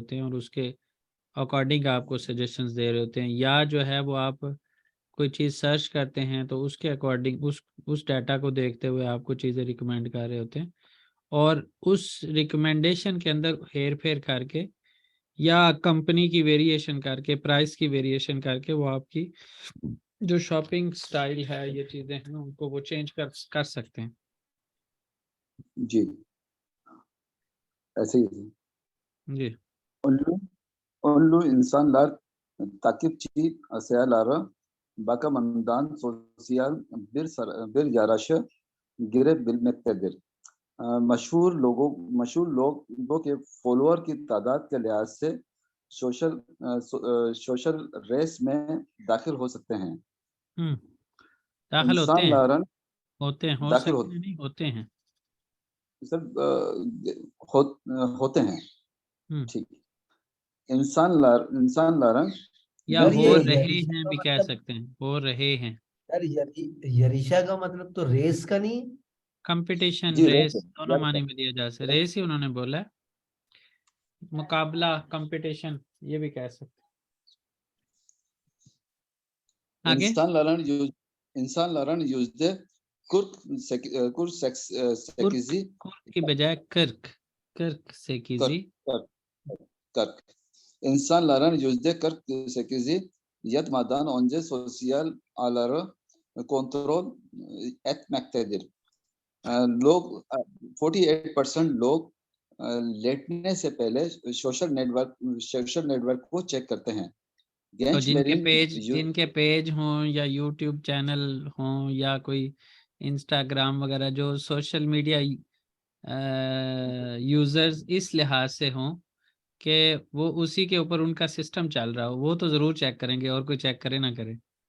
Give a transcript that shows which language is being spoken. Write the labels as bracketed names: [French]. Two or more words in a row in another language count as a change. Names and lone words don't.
[Urdu] ہوتے ہیں اور اس کے اکارڈنگ آپ کو سجیشنز دے رہے ہوتے ہیں، یا جو ہے وہ آپ کوئی چیز سرچ کرتے ہیں تو اس کے اکارڈنگ اس ڈیٹا کو دیکھتے ہوئے آپ کو چیزیں ریکمنڈ کر رہے ہوتے ہیں اور اس ریکمنڈیشن کے اندر ہیر پھیر کر کے یا کمپنی کی ویریئیشن کر کے، پرائس کی ویریئیشن کر کے وہ آپ کی جو [English] shopping style [Urdu] ہے، یہ چیزیں ہیں ان کو وہ چینج کر سکتے ہیں. جی، ایسے ہی जी। [Turkish] Onlu insanlar takipçi sayıları bakımından sosyal bir yarışa girebilmektedir. [Urdu] مشہور لوگوں کے فالوئر کی تعداد کے لحاظ سے [English] social race [Urdu] میں داخل ہو سکتے ہیں. داخل ہوتے ہیں, इंसान ہوتے ہیں، ہو दाखिल سکتے نہیں ہوتے ہیں سب ہوتے ہیں. ٹھیک، انسان या सर हो ये रहे यरीशा हैं का بھی کہہ मतलब, سکتے ہیں، ہو رہے ہیں. سر यरीशा کا مطلب تو ریس کا نہیں? कंपटीशन, जी रेस रेस دونوں معنی میں دیا جا سکتا ہے۔ ریس ہی انہوں نے بولا ہے، مقابلہ، کمپٹیشن یہ بھی کہہ سکتے ہیں. आगे [Turkish] insanların %48'i [Urdu] कुर्क کی بجائے कर्क سے کیجیے। [Turkish] İnsanların %48'i yatmadan önce sosyal ağları kontrol etmektedir. [Urdu] لوگ 48% لوگ لیٹنے سے پہلے [English] social network [Urdu] کو چیک کرتے ہیں. تو جن کے پیج ہوں یا یوٹیوب چینل ہوں یا کوئی انسٹاگرام وغیرہ جو [English] social media users [Urdu] اس لحاظ سے ہوں کہ وہ اسی کے اوپر ان کا سسٹم چل رہا ہو، وہ تو ضرور چیک کریں گے، اور کوئی چیک کرے نہ کرے.